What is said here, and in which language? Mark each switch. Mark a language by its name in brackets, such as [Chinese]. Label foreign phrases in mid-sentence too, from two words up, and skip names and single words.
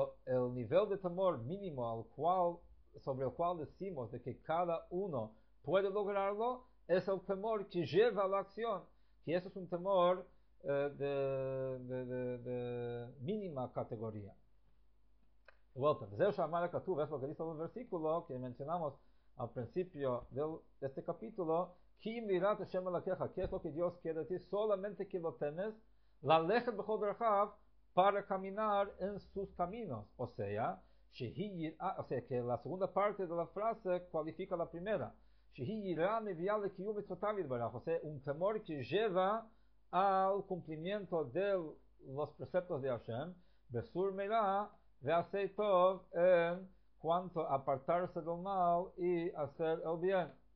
[Spanish] Pero el nivel de temor mínimo al cual sobre el cual decimos de que cada uno puede lograrlo, es el temor que lleva a la acción, que eso es un temor de mínima categoría. De vuelta, es lo que dice el versículo que mencionamos al principio de este capítulo, ¿qué es lo que Dios quiere decir? Solamente que lo temes, [Hebrew] ללכת בכל דרכיו, [Spanish] para caminar en sus caminos. O sea, que la segunda parte de la frase cualifica la primera. O sea, un temor que lleva al cumplimiento de los preceptos de Hashem, [Hebrew] בסור מלה, [Spanish] de hacer tov en cuanto a apartarse del mal y hacer el bien.